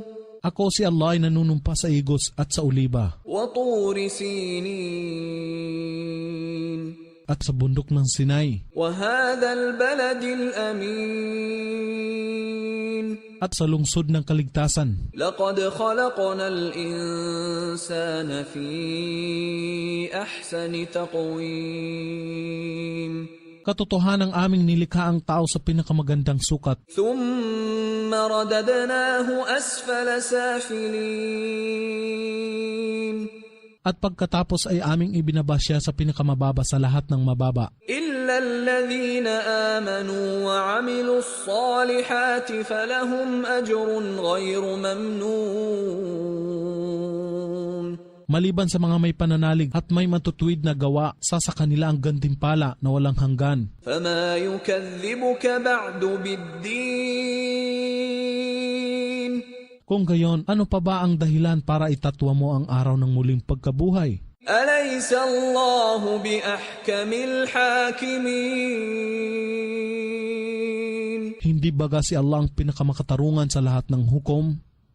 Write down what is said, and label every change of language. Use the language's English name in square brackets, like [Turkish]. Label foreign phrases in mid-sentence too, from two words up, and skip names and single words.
[Filipino] Ako si Allah ay nanunumpa sa igos at sa oliba, [Arabic] وطور سينين. [Filipino] at sa bundok ng Sinai, [Arabic] وهذا البلد الأمين. [Filipino] at sa lungsod ng kaligtasan. [Arabic] لقد خلقنا الإنسان في أحسن تقويم. [Filipino] Katotohanang aming nilikha ang tao sa pinakamagandang sukat, [Arabic] ثم رددناه أسفل سافلين. [Filipino] at pagkatapos ay aming ibinaba siya sa pinakamababa sa lahat ng mababa. [Arabic] إلا الذين آمنوا وعملوا الصالحات فلهم أجر غير ممنون. [Filipino] Maliban sa mga may pananalig at may matutuwid na gawa, sa kanila ang gantimpala na walang hanggan. [Arabic] فما يكذبك بعد بالدين. [Filipino] Kung gayon, ano pa ba ang dahilan para itatwa mo ang araw ng muling pagkabuhay? [Arabic] أليس الله بأحكم الحاكمين. [Filipino] Hindi baga si Allah ang pinakamakatarungan sa lahat ng hukom?